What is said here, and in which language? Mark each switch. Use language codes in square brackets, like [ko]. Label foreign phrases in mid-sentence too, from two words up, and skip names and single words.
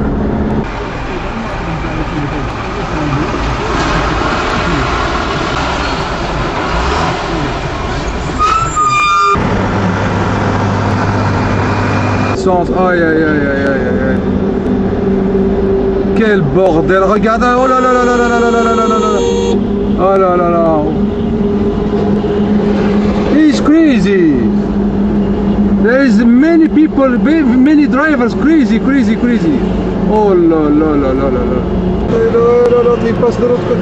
[fr] Aïe. Quel bordel, regarde, oh là là là là là là là là là là là. Oh là là là. [en] He's crazy. There is many people, many drivers crazy. [fr] Oh là là là là là là. L'autre il passe de l'autre côté.